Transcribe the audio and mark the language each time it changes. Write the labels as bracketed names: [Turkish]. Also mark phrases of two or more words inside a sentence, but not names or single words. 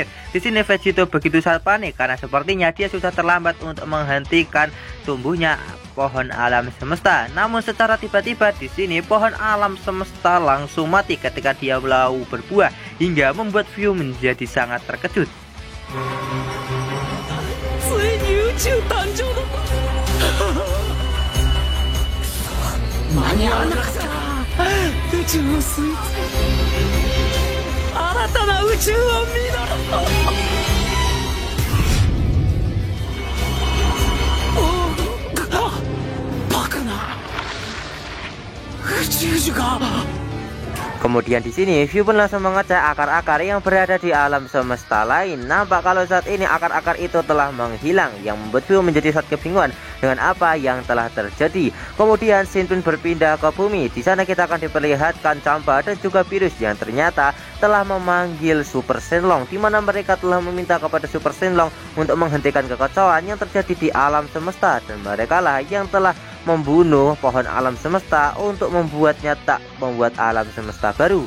[Indonesian] Di sini Vegito begitu sangat panik karena sepertinya dia sudah terlambat untuk menghentikan tumbuhnya pohon alam semesta. Namun secara tiba-tiba di sini pohon alam semesta langsung mati ketika dia mau berbuah hingga membuat View menjadi sangat terkejut. [Japanese] ついに宇宙誕生だ間に合わなかった宇宙のスイーツ新たな宇宙を見ろバカな宇宙樹が [Indonesian] Kemudian di sini View pun langsung mengecek akar-akar yang berada di alam semesta lain. Nampak kalau saat ini akar-akar itu telah menghilang, yang membuat View menjadi sangat kebingungan dengan apa yang telah terjadi. Kemudian Shin pun berpindah ke bumi. Di sana kita akan diperlihatkan Champa dan juga Virus yang ternyata telah memanggil Super Shenlong, di mana mereka telah meminta kepada Super Shenlong untuk menghentikan kekacauan yang terjadi di alam semesta, dan mereka lah yang telah membunuh pohon alam semesta untuk membuatnya tak membuat alam semesta baru.